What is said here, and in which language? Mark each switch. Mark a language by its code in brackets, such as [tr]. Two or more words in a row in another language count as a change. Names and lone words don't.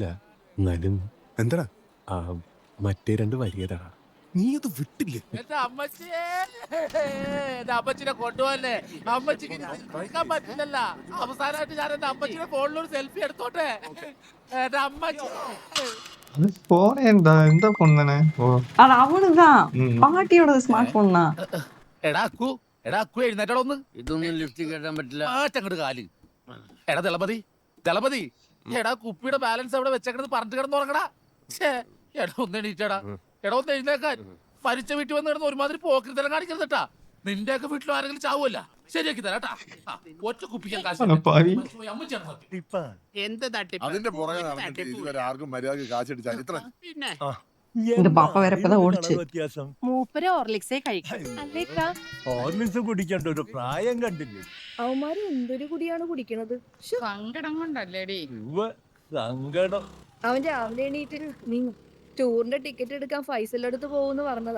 [ml] എന്നാലും എന്താടാ മറ്റേ 2 വരിയതാടാ, നീ അത് വിട്ടില്ലേ? എന്റെ അമ്മച്ചിയെ, എന്റെ അമ്മച്ചിനെ കൊണ്ടുപോകല്ലേ. അമ്മച്ചിക്ക് നിൽക്കാൻ പറ്റില്ലല്ല. അവസാനമായിട്ട് ഞാൻ എന്റെ അമ്മച്ചിയുടെ ഫോണിലൊരു സെൽഫി എടുത്തോട്ടെ. എന്റെ അമ്മച്ചി എന്താ പൊണ്ണനെ. [ta] அது அவனுதான் பாட்டியோட [en] smart phone [ta] தான். [ml] എടാ അക്കു, എടാ അക്കു എഴുന്നേറ്റോടെ ഒന്ന്. ഇതൊന്നും ലിഫ്റ്റ് കയറ്റാൻ പറ്റില്ല. അങ്ങോട്ട് കാല്. എടാ ദളപതി, ദളപതി, എടാ കുപ്പിയുടെ ബാലൻസ് അവിടെ വെച്ചേക്കണത് പറഞ്ഞിട്ട് കിടന്ന് ഉറങ്ങടാ. എടാ ഒന്ന് എണീറ്റടാ. എടാ ഒന്ന് എഴുന്നേക്കാൻ. മരിച്ച വീട്ടിൽ വന്ന് കിടന്ന് ഒരുമാതിരി പോക്കിരിത്തരം കാണിക്കരുതട്ടാ. നിന്റെയൊക്കെ വീട്ടിലും ആരെങ്കിലും ചാവുമല്ല. ശരിയാക്കി തരാട്ടാ. ഒറ്റ കുപ്പിക്കാൻ കാശ് എന്ത് തട്ടിപ്പ്? അതിന്റെ പുറകെ നടന്നിട്ട് ഇതുവരെ ആർക്കും മര്യാദ കാശടിച്ച ചരിത്രം. പിന്നെ [ta] இந்த பாப்பா வேற இப்பதான் ஓடிச்சு. [ml] മൂപ്പര് ഓർലിക്സേ കഴിക്കും. ഹോർലിക്സ് കുടിക്കേണ്ട ഒരു പ്രായം കണ്ടില്ലേ. അവന്മാര് എന്തൊരു കുടിയാണ് കുടിക്കണത്. സങ്കടം കൊണ്ടല്ലേടി. സങ്കടം. അവൻ രാവിലെ എണീറ്റ് നീ ടൂറിന്റെ ടിക്കറ്റ് എടുക്കാൻ ഫൈസലിന്റെ അടുത്ത് പോകുന്നു പറഞ്ഞതാ.